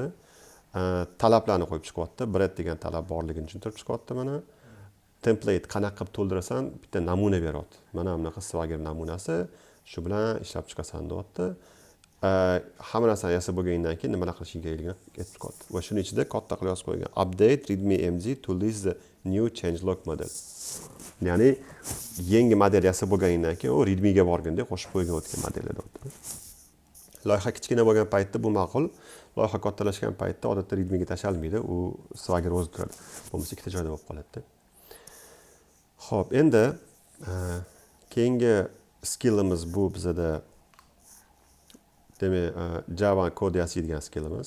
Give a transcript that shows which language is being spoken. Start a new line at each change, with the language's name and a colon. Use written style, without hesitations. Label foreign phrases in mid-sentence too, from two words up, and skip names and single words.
Uzbek: Talablarni qo'yib chiqyapti. Bread degan talab borligini tushuntirib chiqyapti mana. Template qanaqa qilib to'ldirasan, bitta namuna beryapti. Mana bunaqa Swagger namunasi, shu bilan ishlab chiqasan deyapti. Hamma narsani yasab bo'lgandan keyin nimalar qilishing kerakligini aytib chiqyapti. Va shuning ichida katta qilib yozib qo'ygan.
English: Update readme.mg to list the new changelog model.
Uzbek: Ya'ni yangi model yasab bo'lgandan keyin u readme ga borganda qo'shib qo'ygan o'tgan modellar deyapti. Loyiha kichkina bo'lgan paytda bu ma'qul. Loyiha kattalashgan paytda odatda readme ga tashalmaydi, u Swagger o'zi turadi. Bo'lmasa ikkita joyda bo'lib qoladi. Xo'p, endi keyingi skillimiz bu bizada demak Java kod yasaydigan skillimiz.